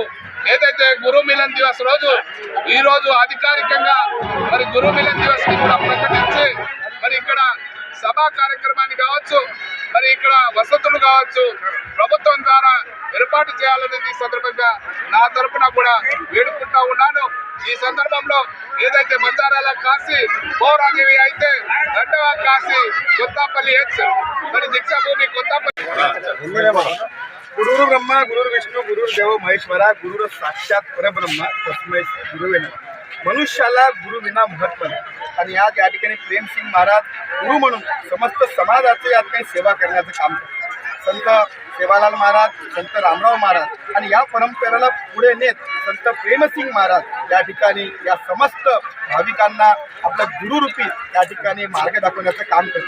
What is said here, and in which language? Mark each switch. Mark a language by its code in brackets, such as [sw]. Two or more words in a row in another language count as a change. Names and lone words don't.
[te] ఏదైతే గురు మిలన్ దివస్ రోజు ఈ రోజు అధికారికంగా మరి గురు మిలన్ దివస్ ని కూడా ప్రకటించి మరి ఇక్కడ సభా కార్యక్రమాన్ని కావచ్చు, మరి ఇక్కడ వసతులు కావచ్చు ప్రభుత్వం ద్వారా ఏర్పాటు చేయాలనేది ఈ సందర్భంగా నా తరపున కూడా వేడుకుంటా ఉన్నాను. ఈ సందర్భంలో ఏదైతే బంజారాల కాశీ పౌరాదేవి అయితే రెండవ కాశీ కొత్తపల్లి హెచ్ మరి దీక్షాభూమి కొత్తపల్లి. [sa] गुरुर ब्रह्मा गुरुर विष्णू गुरुर देव महेश्वरा गुरुर साक्षात परब्रह्म तस्मै गुरुवे नमः. [mr] मनुष्याला गुरु विना महत्व नाही आणि आज या ठिकाणी प्रेम सिंग महाराज गुरु म्हणून समस्त समाजाचे या ठिकाणी सेवा करण्याचं काम करतात. संत सेवालाल महाराज, संत रामराव महाराज आणि या परंपरेला पुढे नेत संत प्रेमसिंग महाराज या ठिकाणी या समस्त भाविकांना आपल्या गुरुरूपी या ठिकाणी मार्ग दाखवण्याचं काम करतात.